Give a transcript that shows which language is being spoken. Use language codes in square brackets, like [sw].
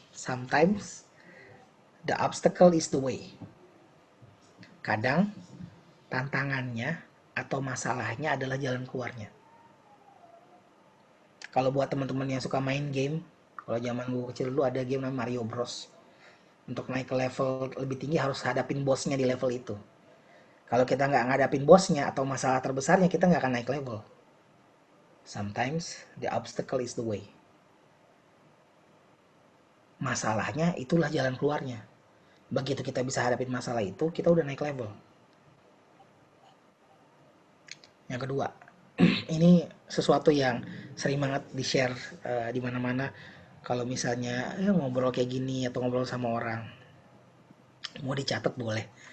[en] Sometimes the obstacle is the way. [id] Kadang tantangannya atau masalahnya adalah jalan keluarnya. Kalau buat teman-teman yang suka main game, kalau zaman gue kecil dulu ada game namanya Mario Bros. Untuk naik ke level lebih tinggi harus hadapin bosnya di level itu. Kalau kita nggak ngadapin bosnya atau masalah terbesarnya, kita nggak akan naik level. [en] Sometimes the obstacle is the way. [id] Masalahnya itulah jalan keluarnya. Begitu kita bisa hadapin masalah itu, kita udah naik level. Yang kedua, ini sesuatu yang sering banget di-share di mana-mana. Kalau misalnya ngobrol kayak gini atau ngobrol sama orang, mau dicatat boleh.